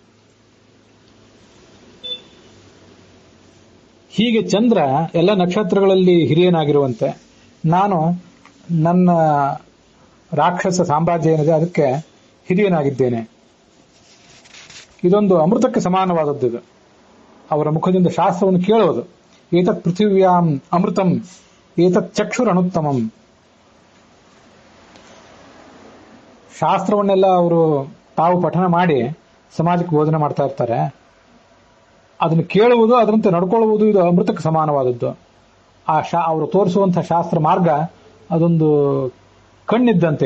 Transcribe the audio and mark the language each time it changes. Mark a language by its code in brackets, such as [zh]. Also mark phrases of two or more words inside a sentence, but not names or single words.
[kn] ಹೀಗೆ ಚಂದ್ರ ಎಲ್ಲ ನಕ್ಷತ್ರಗಳಲ್ಲಿ ಹಿರಿಯನಾಗಿರುವಂತೆ ನಾನು ನನ್ನ ರಾಕ್ಷಸ ಸಾಮ್ರಾಜ್ಯ ಏನಿದೆ ಅದಕ್ಕೆ ಹಿರಿಯನಾಗಿದ್ದೇನೆ. ಇದೊಂದು ಅಮೃತಕ್ಕೆ ಸಮಾನವಾದದ್ದು. ಇದು ಅವರ ಮುಖದಿಂದ ಶಾಸ್ತ್ರವನ್ನು ಕೇಳೋದು. [sa] ಏತತ್ ಪೃಥಿವ್ಯಾಂ ಅಮೃತಂ ಏತತ್ ಚಕ್ಷುರನುತ್ತಮಂ. [kn] ಶಾಸ್ತ್ರವನ್ನೆಲ್ಲ ಅವರು ತಾವು ಪಠನ ಮಾಡಿ ಸಮಾಜಕ್ಕೆ ಬೋಧನೆ ಮಾಡ್ತಾ ಇರ್ತಾರೆ. ಅದನ್ನು ಕೇಳುವುದು, ಅದರಂತೆ ನಡ್ಕೊಳ್ಳುವುದು ಇದು ಅಮೃತಕ್ಕೆ ಸಮಾನವಾದದ್ದು. ಅವರು ತೋರಿಸುವಂತಹ ಶಾಸ್ತ್ರ ಮಾರ್ಗ ಅದೊಂದು ಕಣ್ಣಿದ್ದಂತೆ.